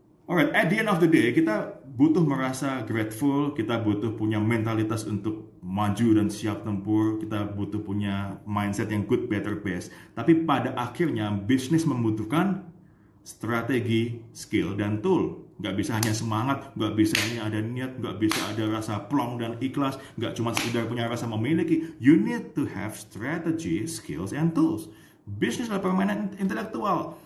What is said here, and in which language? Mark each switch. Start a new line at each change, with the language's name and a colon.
English: Alright, at the end of the day,
Indonesian: kita butuh merasa grateful, kita butuh punya mentalitas untuk maju dan siap tempur, kita butuh punya mindset yang
English: good, better, best.
Indonesian: Tapi pada akhirnya, bisnis membutuhkan strategi, skill, dan tool. Nggak bisa hanya semangat, nggak bisa hanya ada niat, nggak bisa ada rasa plong dan ikhlas, nggak cuma sekedar punya rasa memiliki.
English: You need to have strategy, skills, and tools.
Indonesian: Bisnis adalah permainan intelektual.